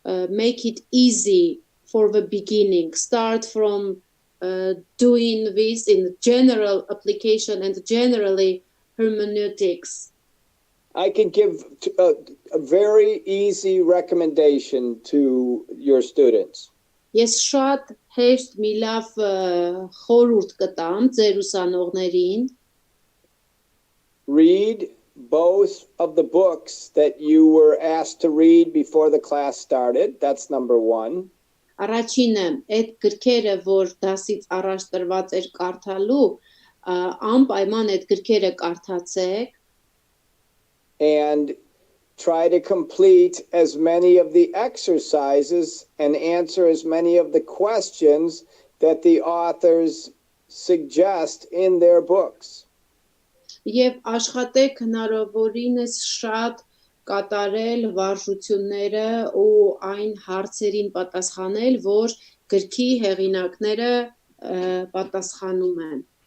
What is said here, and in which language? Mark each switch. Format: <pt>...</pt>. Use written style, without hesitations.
<en>make it easy for the beginning, start from doing this in general application and generally hermeneutics. I can give a very easy recommendation to your students.</en> <hy>Ես շատ հեշտ մի լավ խորհուրդ կտամ ձեր ուսանողներին.</hy> <en>Read both of the books that you were asked to read before the class started. That's number one.</en> <hy>Առաջինը, այդ գրքերը, որ դասից առաջ տրված էր կարդալու, անպայման այդ գրքերը կարդացեք.</hy> <en>And try to complete as many of the exercises and answer as many of the questions that the authors suggest in their books.</en> <hy>Եվ աշխատեք հնարավորինս շատ կատարել վարժությունները ու այն հարցերին պատասխանել, որ գրքի հեղինակները պատասխանում են.</hy>